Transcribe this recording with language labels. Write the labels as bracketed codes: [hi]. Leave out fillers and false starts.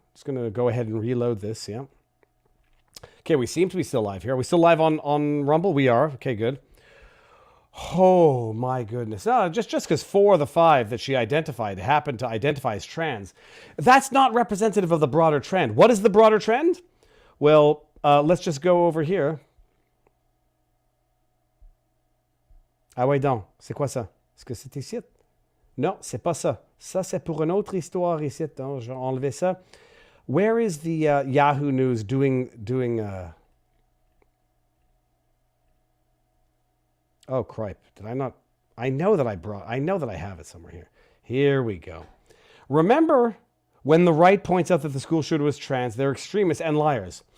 [en] Just gonna go ahead and reload this. Yeah. Okay, we seem to be still live here. Are we still live on Rumble? We are. Okay, good. Oh my goodness. No, just because 4 of the 5 that she identified happened to identify as trans, that's not representative of the broader trend. What is the broader trend? Well, let's just go over here. [fr] Ah ouais donc, c'est quoi ça? Est-ce que c'est ici? Non, c'est pas ça. Ça, c'est pour une autre histoire ici. J'ai enlevé ça. [en] Where is the Yahoo News doing Oh, cripe. Did I not? I know that I have it somewhere here. Here we go. Remember when the right points out that the school shooter was trans, they're extremists and liars.